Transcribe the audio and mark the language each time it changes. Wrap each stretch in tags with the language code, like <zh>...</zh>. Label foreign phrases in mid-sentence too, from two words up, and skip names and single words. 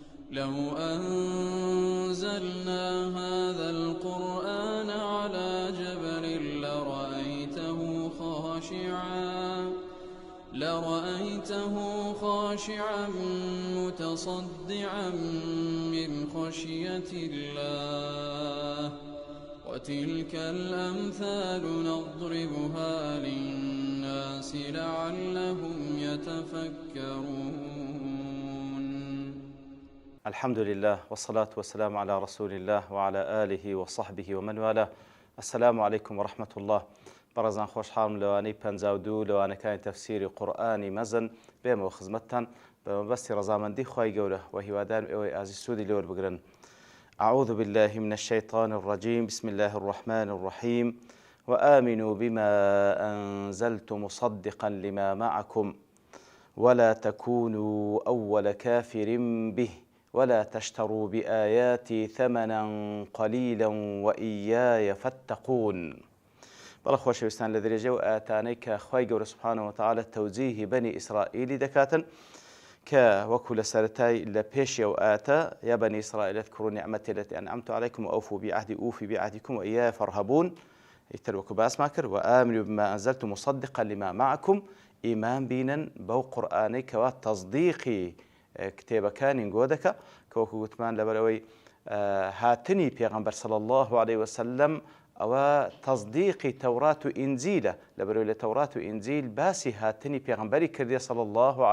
<ar>لو أنزلنا هذا القرآن على جبل لرأيته خاشعا متصدعا من خشية الله وتلك الأمثال نضربها للناس لعلهم يتفكرون. الحمد لله والصلاة والسلام على رسول الله وعلى آله وصحبه ومن والاه. السلام عليكم ورحمة الله.</ar> <ckb>بەڕێزان خۆشحاڵم لەوانەی 52 لەوانەکانی تەفسیری قورئانی مەزن بێمەوە خزمەتتان بە مەبەستی ڕەزامەندی خوای گەورە و هیوادارم ئێوەی ئازی سوودی لێوەربگرن.</ckb> <ar>أعوذ بالله من الشيطان الرجيم بسم الله الرحمن الرحيم وآمنوا بما أنزلت مصدقا لما معكم ولا تكونوا أول كافر به ولا تشتروا بآياتي ثمنا قليلا وإياي فاتقون.</ar> <ckb>بەڵە خۆشەویستان لە درێژە و ئاەتانەی کە خوای گەورە</ckb> <ar>سوبحانەهو وتەعالە</ar> <ckb>تەوجیهی بەنی ئیسرائیلی دەکاتن کە وەکو لە سەرەتای لە پێشی ئەو ئاەتە</ckb> <ar>یا بەنی ئیسرائیل اذكروا نعمتي التي أنعمت عليكم وأوفوا بعهدي أوفي بعهدكم وإياي فارهبون</ar> <ckb>ئیتر وەکو باسمان کرد</ckb> <ar>وآمنوا بما أنزلت مصدقا لما معكم</ar> <ckb>ئیمان بینن بەو قورئانەی کەوا تەصدیقی کتێبەکانی گۆ دەکا کە وەکو گوتمان لەبەرەوەی هاتنی پێغەمبەر</ckb> <ar>صلی الله عليه وسلم</ar> <ckb>ئەوە تەصدیقی تەورات و ئینجیلە لەبەرەوەی لە تەورات و ئینجیل باسی هاتنی پێغەمبەری کردێ</ckb> <ar>صلی الله</ar>